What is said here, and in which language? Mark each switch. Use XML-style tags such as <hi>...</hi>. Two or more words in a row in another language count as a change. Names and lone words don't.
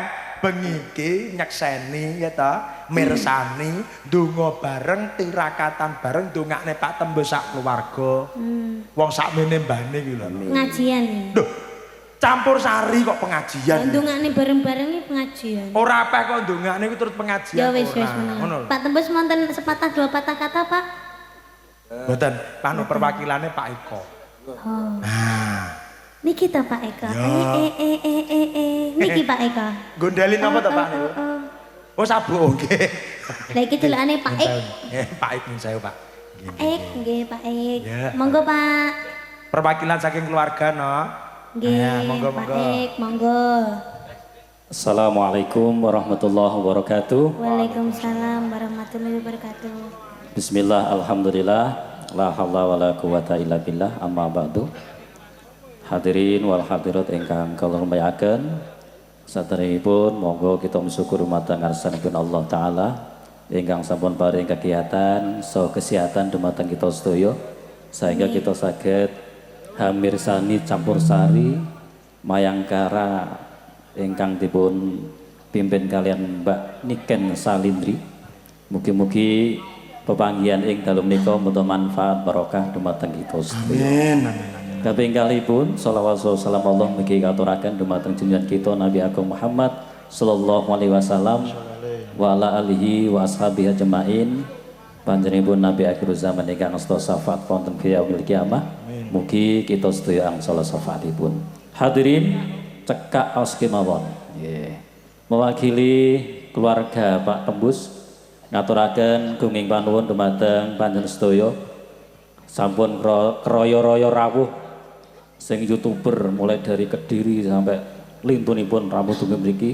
<jv>Bengi iki nyekseni ya ta, mirsani, ndonga bareng, tirakatan bareng ndongakne Pak Tembus sak keluarga. Wong sakmene mbane iki lho. Pengajian. Lho, campur sari kok pengajian. Ndongakne bareng-bareng iki pengajian. Ora apeh kok ndongakne iku terus pengajian. Ya wis ora. menawa. Ngono lho. Pak Tembus wonten</jv> <id>sepatah dua patah kata,</id> <jv>Pak? Mboten, panu perwakilannya Pak Eko. Oh. Nah, Niki ta Pak Eka. Ya. Niki Pak Eka. gondelin apa to Pak niku? Oh sabuk nggih. Lah iki delokane Pak Ek. Pak Ek saya Pak. Pak Ek nggih Pak Ek. Ya. Monggo Pak. Perwakilan saking keluarga no. Nggih. Ya, monggo Pak monggo. Ek, monggo.</jv> <ar>السلام عليكم ورحمة الله وبركاته. وعليكم السلام ورحمة الله وبركاته. بسم الله، الحمد لله، لا حول ولا قوة إلا بالله، أما بعد. الحاضرين والحاضرات</ar> <jv>ingkang kula hormataken, saderengipun monggo kita mensyukur dumateng ngarsanipun Allah taala ingkang sampun paring kegiatan so kesehatan dumateng kita sedaya sehingga kita saged hamirsani campur sari mayangkara ingkang dipun pimpin kalian Mbak Niken Salindri. Mugi-mugi pepanggihan ing dalem menika muga manfaat barokah dumateng kita sedaya. Amin. Kaping kalipun shalawat salam Allah mugi katuraken dumateng junjungan kita Nabi Agung Muhammad</jv> <ar>صلى الله عليه وسلم وعلى آله وأصحابه أجمعين.</ar> <jv>Panjenenganipun Nabi akhir zaman ingkang asta syafaat wonten</jv> <ar>يوم القيامة.</ar> <jv>Mugi kita sedaya angsal syafaatipun. Hadirin cekak aos kemawon. Nggih. Mewakili keluarga Pak Tembus ngaturaken gunging panuwun dumateng panjenengan sedaya sampun kroyo-royo rawuh sing YouTuber</jv> <id>mulai dari</id> <jv>Kediri sampai lintunipun rawuh dugi mriki.</jv>